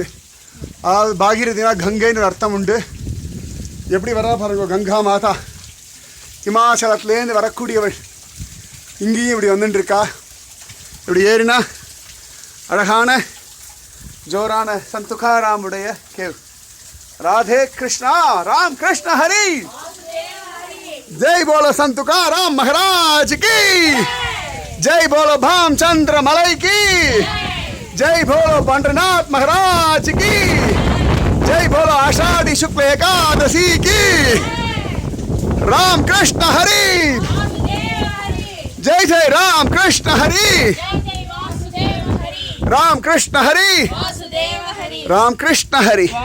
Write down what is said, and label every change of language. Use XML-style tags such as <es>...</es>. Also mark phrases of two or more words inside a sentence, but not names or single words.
<ta>அதாவது பாகீரதினா கங்கைன்னு ஒரு அர்த்தம் உண்டு. எப்படி வரா பாருங்க, கங்கா மாதா ஹிமாச்சலத்துலேருந்து வரக்கூடியவள் இங்கேயும் இப்படி வந்துட்டுருக்கா. இப்படி ஏறினா அழகான ஜோரான சந்த் துக்காராமுடைய கேவ்.</ta> <hi>राधे कृष्णा, राम कृष्ण हरि, जय बोलो संत तुकाराम महाराज की, जय बोलो भामचंद्र मलई की, जय बोलो पंडरनाथ महाराज की, जय बोलो आषाढ़ी शुक्ल एकादशी की. राम कृष्ण हरि, जय जय राम कृष्ण हरि, राम कृष्ण हरि, राम कृष्ण हरि.</hi>